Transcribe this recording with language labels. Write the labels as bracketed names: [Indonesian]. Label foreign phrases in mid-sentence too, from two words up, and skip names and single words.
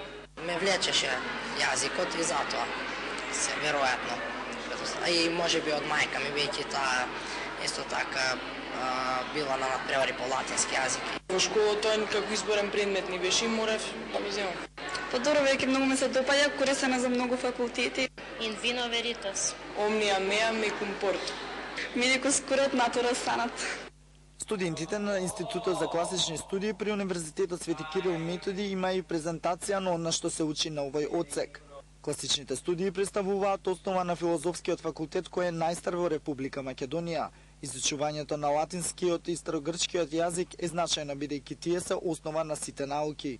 [Macedonian] Ме влечеше јазикот и затоа се веројатно. И можеби од мајка ми веќе таа исто така била на надпревари по латински јазик. Во школа тој како изборен предмет ни беше и морав да ми земам. Подобро веќе многу ме се допаѓа, корисена за многу факултети. [Latin] In vino veritas. Omnia mea mecum port. Medicus curat natura sanat. [Macedonian] Студентите на Институтот за класични студии при Универзитетот Свети Кирил и Методи има и презентација на она што се учи на овој одсек. Класичните студии представуваат основа на Филозофскиот факултет кој е најстар во Република Македонија. Изучувањето на латинскиот и старогрчкиот јазик е значајно бидејќи тие се основа на сите науки.